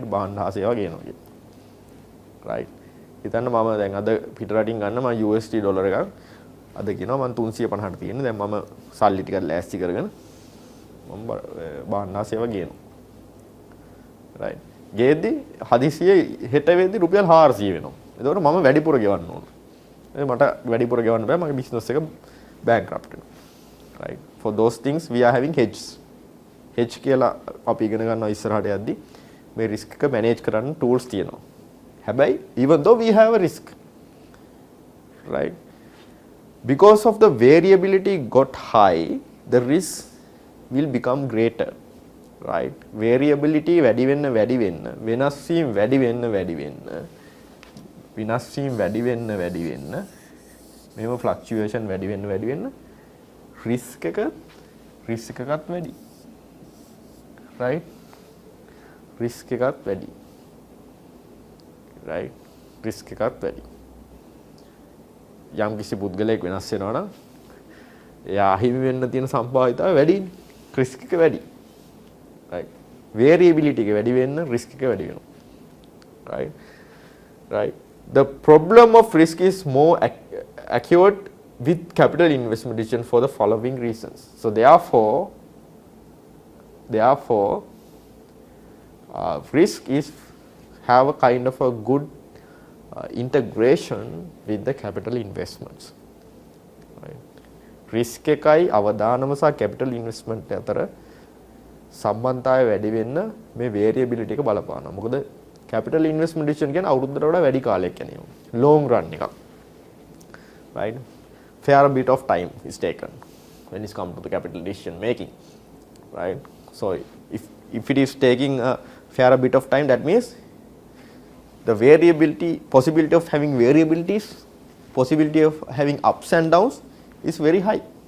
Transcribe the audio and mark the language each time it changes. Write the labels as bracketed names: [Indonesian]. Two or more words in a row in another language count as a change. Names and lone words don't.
[Sinhala] බාහන ආසේවා ගේනවා කියලා, right? හිතන්න මම දැන් අද පිට රටින් ගන්න මම USD ඩොලර් එකක් අද කියනවා මම 350ට තියෙන්නේ, දැන් මම සල්ලි ටිකක් ලෑස්ති කරගෙන මම බාහන ආසේවා ගේනවා, right? ගේද්දි හදිසියෙ හෙට වෙද්දි රුපියල් 400 වෙනවා. එතකොට මම වැඩිපුර ගෙවන්න ඕන. මට වැඩිපුර ගෙවන්න බෑ, මගේ බිස්නස් එක bankrupt වෙනවා, right? [English] For those things we are having hedges. [Sinhala] hedge කියලා අපි ඉගෙන ගන්නවා ඉස්සරහට යද්දි මේ risk එක manage කරන්න tools තියෙනවා. [English] හැබැයි even though we have a risk, right? Because of the variability got high, the risk will become greater, right? [Sinhala] Variability වැඩි වෙන්න වෙනස් වීම වැඩි වෙන්න මේව fluctuation වැඩි වෙන්න risk එකත් වැඩි, right? risk එකත් වැඩි, right? risk එකත් වැඩි. යම් කිසි පුද්ගලයෙක් වෙනස් වෙනවා නම් එයා අහිමි වෙන්න තියෙන සම්භාවිතාවය වැඩිනේ, risk එක වැඩි, right? variability එක වැඩි වෙන්න risk එක වැඩි වෙනවා, right? [English] The problem of risk is more acute with capital investment decision for the following reasons. So therefore risk is have a kind of a good integration with the capital investments. [Sinhala] Right? risk එකයි අවදානම සහ [English] capital investment [Sinhala] අතර සම්බන්ධතාවය වැඩි වෙන්න මේ variability එක බලපානවා. මොකද capital investment decision කියන්නේ අවුරුද්දකට වඩා වැඩි කාලයක් යනවා. [English] long run [Sinhala] එකක්. [English] Right? Fair bit of time is taken when it comes to the capital decision making. Right? So if it is taking a fair bit of time, that means the possibility of having variabilities, possibility of having ups and downs is very high.